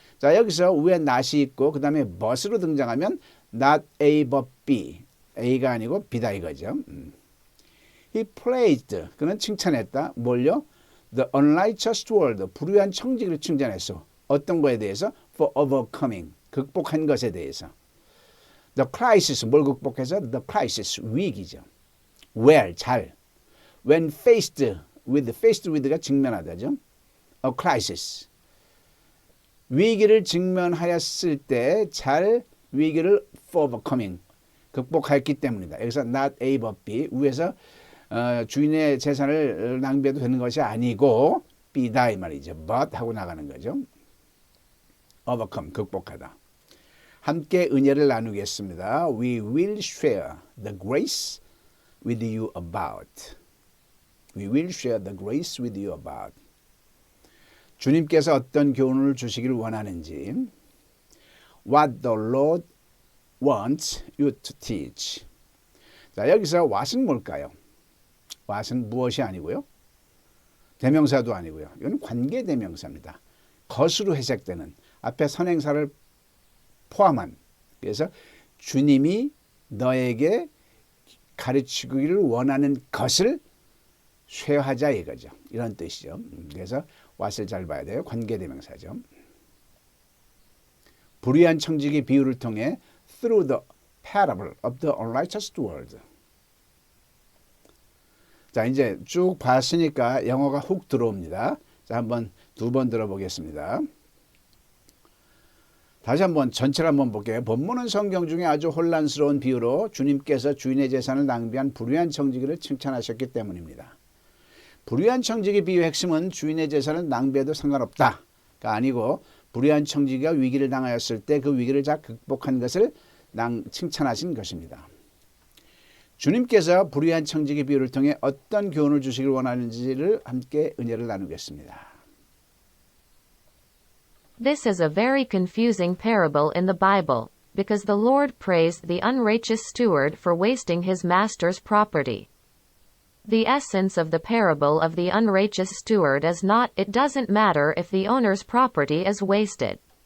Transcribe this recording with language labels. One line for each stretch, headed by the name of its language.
Korean: 자, 여기서 위에 not이 있고 그 다음에 but으로 등장하면 not A but B. A가 아니고 B다 이거죠.
English: He praised,
Korean: 그는 칭찬했다. 뭘요?
English: The unrighteous steward,
Korean: 불의한 청지기를 칭찬했어. 어떤 거에 대해서?
English: For overcoming,
Korean: 극복한 것에 대해서.
English: The crisis,
Korean: 뭘 극복해서? The crisis, 위기죠. Well, 잘.
English: When faced with
Korean: 가 직면하다죠.
English: A crisis.
Korean: 위기를 직면하였을 때 잘 위기를
English: for overcoming,
Korean: 극복했기 때문이다. 여기서 not A but B, 위에서 주인의 재산을 낭비해도 되는 것이 아니고 B다 이 말이죠. but 하고 나가는 거죠. overcome, 극복하다. 함께 은혜를 나누겠습니다.
English: We will share the grace with you about. We will share the grace with you about.
Korean: 주님께서 어떤 교훈을 주시기를 원하는지,
English: what the Lord wants you to teach.
Korean: 자, 여기서 what은 뭘까요? what은 무엇이 아니고요. 대명사도 아니고요. 이건 관계대명사입니다. 것으로 해석되는 앞에 선행사를 포함한, 그래서 주님이 너에게 가르치기를 원하는 것을 쇠하자 이거죠. 이런 뜻이죠. 그래서 what을 잘 봐야 돼요. 관계대명사죠. 불의한 청지기 비유를 통해
English: through the parable of the unrighteous steward.
Korean: 자, 이제 쭉 봤으니까 영어가 훅 들어옵니다. 자, 한번 두 번 들어보겠습니다. 다시 한번 전체를 한번 볼게요. 본문은 성경 중에 아주 혼란스러운 비유로 주님께서 주인의 재산을 낭비한 불의한 청지기를 칭찬하셨기 때문입니다. 불의한 청지기 비유의 핵심은 주인의 재산을 낭비해도 상관없다가 아니고 불의한 청지기가 위기를 당하였을 때 그 위기를 잘 극복한 것을 칭찬하신 것입니다. 주님께서 불의한 청지기 비유를 통해 어떤 교훈을 주시길 원하는지를 함께 은혜를 나누겠습니다.
English: This is a very confusing parable in the Bible, because the Lord praised the unrighteous steward for wasting his master's property. The essence of the parable of the unrighteous steward is not, it doesn't matter if the owner's property is wasted.